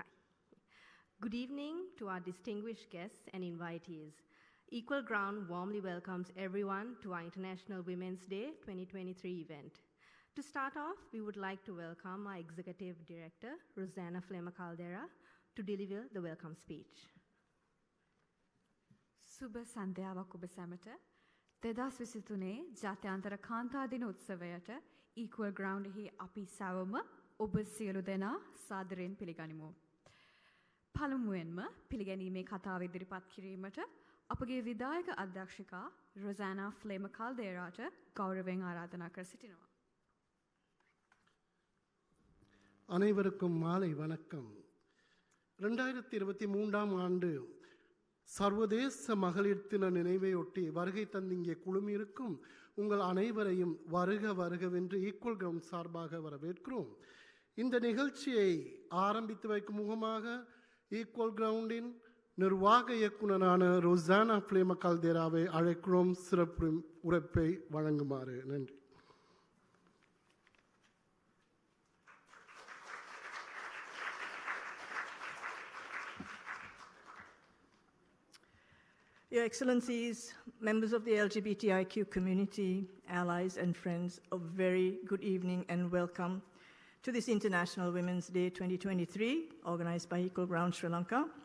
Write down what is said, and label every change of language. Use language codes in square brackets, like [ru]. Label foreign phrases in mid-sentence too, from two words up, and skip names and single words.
[en] Good evening to our distinguished guests and invitees. Equal Ground warmly welcomes everyone to our International Women's Day 2023 event. To start off, we would like to welcome our Executive Director, Rosanna Flema-Caldera, to deliver the welcome speech. [si] සුබ සන්ධ්‍යාවක් ඔබ සැමට 2023 ජාත්‍යන්තර කාන්තා දින උත්සවයට Equal Ground එහි අපි සැවම ඔබ සියලු දෙනා සාදරයෙන් පිළිගනිමු. පළමුවෙන්ම පිළිගැනීමේ කතාව ඉදිරිපත් කිරීමට අපගේ විධායක අධ්‍යක්ෂිකා රොසානා ෆ්ලේම-කාල්දේරාට ගෞරවයෙන් ආරාධනා කර සිටිනවා. [ta] அனைவருக்கும் மாலை வணக்கம். 2023ஆம் ஆண்டு சர்வதேச மகளிர் தின நினைவையொட்டி வருகை தந்திங்கே குழுமியிருக்கும் உங்கள் அனைவரையும் வருக வருகவென்று ஈக்குவல் கிரவுண்ட் சார்பாக வரவேற்கிறோம். இந்த நிகழ்ச்சியை ஆரம்பித்து வைக்கும் முகமாக ஈக்குவல் கிரவுண்டின் நிர்வாக இயக்குனரான ரொசானா ஃப்ளேம-கால்தேராவை அழைக்கிறோம் சிறப்பு உரைப்பை வழங்குமாறு. நன்றி. [en] Your Excellencies, members of the LGBTIQ community, allies and friends, a very good evening and welcome to this International Women's Day 2023, organized by Equal Ground Sri Lanka.